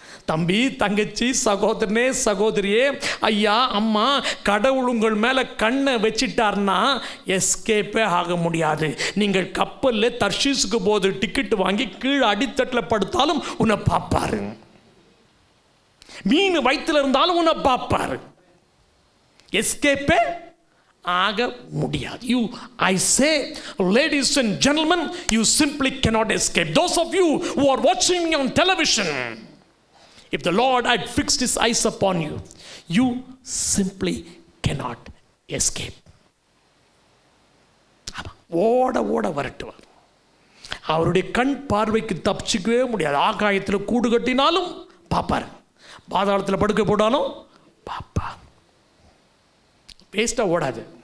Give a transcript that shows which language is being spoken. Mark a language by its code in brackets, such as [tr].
[ta] தம்பி, தங்கச்சி, சகோதரனே, சகோதரியே, ஐயா, அம்மா, கடவுள் உங்கள் மேலே கண்ணை வச்சிட்டார்னா எஸ்கேப்பே ஆக முடியாது. நீங்கள் கப்பலில் தர்ஷீஸுக்கு போது டிக்கெட் வாங்கி கீழே அடித்தட்டில் படுத்தாலும் உன்னை பார்ப்பாரு. மீன் வயிற்றில் இருந்தாலும் உன்னை பார்ப்பாரு. எஸ்கேப்பே ஆக முடியாது. [en] You, I say, ladies and gentlemen, you simply cannot escape. Those of you who are watching me on television, if the Lord had fixed his eyes upon you, you simply cannot escape. [ta] ஓட ஓட வரட்டுவார். அவருடைய கண் பார்வைக்கு தப்பிச்சிக்கவே முடியாது. ஆகாயத்தில் கூடு கட்டினாலும் பார்ப்பார், பாதாளத்தில் படுக்க போட்டாலும் பார்ப்பார். வேஸ்ட்டாக ஓடாது.